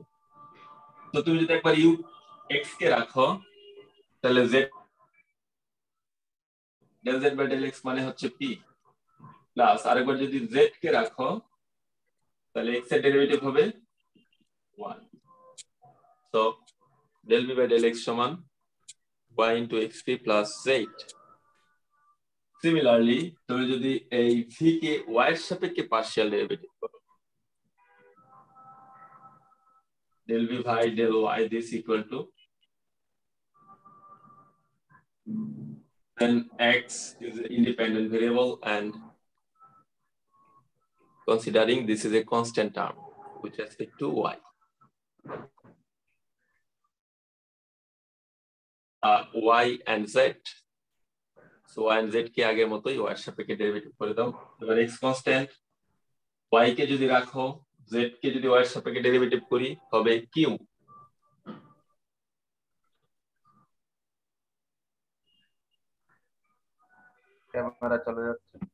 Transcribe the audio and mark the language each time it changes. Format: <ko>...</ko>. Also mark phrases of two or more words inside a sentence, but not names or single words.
<bn>তো তুমি যদি একবার ইউ এক্স কে রাখো, তাহলে</bn> <en>z del z by del x</en> <bn>মানে হচ্ছে পি, প্লাস আরেকবার যদি জেড কে রাখো, তাহলে এক্স এর ডেরিভেটিভ হবে 1।</bn> <en>so del v by del x সমান y into xp plus z।</en> <bn>সিমিলারলি তুমি যদি এই v কে y এর সাপেক্ষে</bn> <en>partial derivative</en> <bn>করো,</bn> <en>del v by del y this equal to, then x is an independent variable and considering this is a constant term with respect to y, y and z, so y and z</en> <bn>কে আগের মতোই y এর সাপেক্ষে ডেরিভেটিভ করে দাও। এবার x কনস্ট্যান্ট, y কে যদি রাখো, z কে যদি y এর সাপেক্ষে ডেরিভেটিভ করি হবে q। ক্যামেরা চলে যাচ্ছে।</bn>